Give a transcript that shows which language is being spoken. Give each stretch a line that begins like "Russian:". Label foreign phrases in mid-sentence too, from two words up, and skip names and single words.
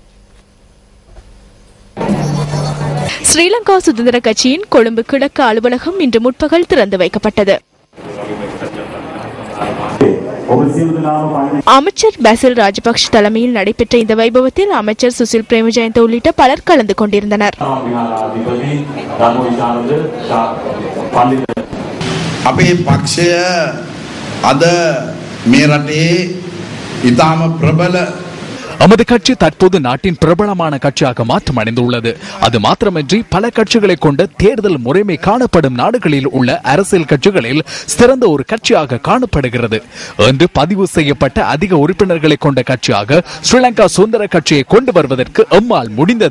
Tamil: ஸ்ரீலங்கா சுதந்திர கட்சியின் கொழும்பு கிழக்கு அலுவலகம் இன்று முற்பகல் திறந்து வைக்கப்பட்டது. அமைச்சர் பெசில் ராஜபக்ஷ தலைமையில் நடைபெற்ற இந்த வைபவத்தில் அமைச்சர் சுசில் பிரேமஜயந்த உள்ளிட்ட பலர் கலந்து கொண்டிருந்தனர்.
Sinhala: අපේ පක්ෂය අද මේ රටේ ඉතාම ප්‍රබල
Tamil: நமது கட்சி தற்போது நாட்டின் பிரபலமான கட்சியாக மாற்றம் அடைந்துள்ளது. அது மாத்திரமின்றி பல கட்சிகளை கொண்ட தேர்தல் முறைமை காணப்படும் நாடுகளில் உள்ள அரசியல் கட்சிகளில் சிறந்த ஒரு கட்சியாக காணப்படுகிறது. என்று பதிவு செய்யப்பட்ட அதிக உறுப்பினர்களை கொண்ட கட்சியாக ஸ்ரீலங்கா சுதந்திர கட்சியை கொண்டு வருவதற்கு எம்மால் முடிந்தது.